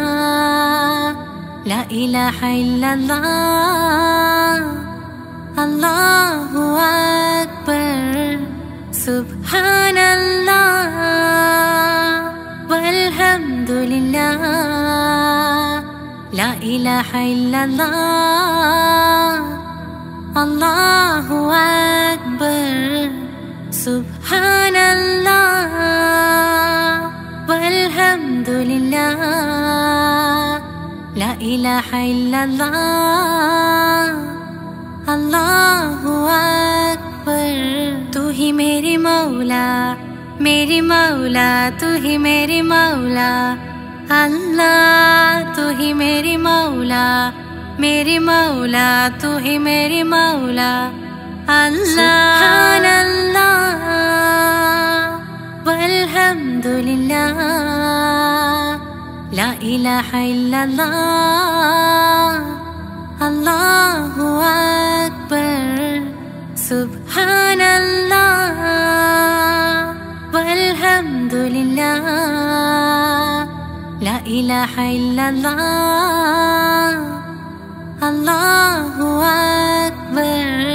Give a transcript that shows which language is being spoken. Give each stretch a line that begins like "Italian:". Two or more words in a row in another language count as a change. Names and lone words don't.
Arabic: لا إله إلا الله الله أكبر سبحان الله والحمد لله لا إله إلا الله الله أكبر سبحان الله والحمد لله لا إله إلا الله الله أكبر
Urdu: تو ہی میری مولا تو ہی میری مولا اللہ تو ہی میری مولا تو ہی میری مولا اللہ
Arabic: سبحان الله والحمد لله لا إله إلا الله الله أكبر سبحان الله والحمد لله لا إله إلا الله الله أكبر